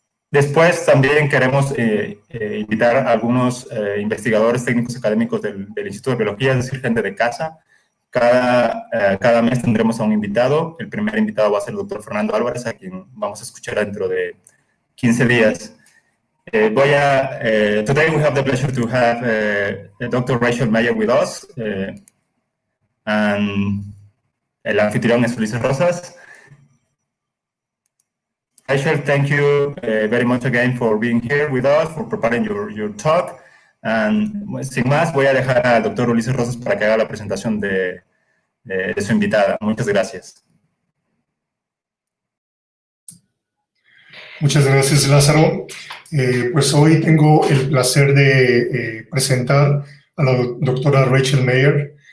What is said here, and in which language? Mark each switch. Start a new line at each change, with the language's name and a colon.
Spanish: Después también queremos invitar a algunos investigadores técnicos académicos del Instituto de Biología, es decir, gente de casa. Cada mes tendremos a un invitado. El primer invitado va a ser el doctor Fernando Álvarez, a quien vamos a escuchar dentro de 15 días.
English: Today we have the pleasure to have Dr. Rachel Meyer with us. And
Spanish: el anfitrión es Ulises Rosas.
English: Rachel, thank you very much again for being here with us, for preparing your talk.
Spanish: Sin más, voy a dejar al doctor Ulises Rosas para que haga la presentación de su invitada. Muchas gracias. Muchas gracias, Lázaro. Pues hoy tengo el placer de presentar a la doctora Rachel Meyer.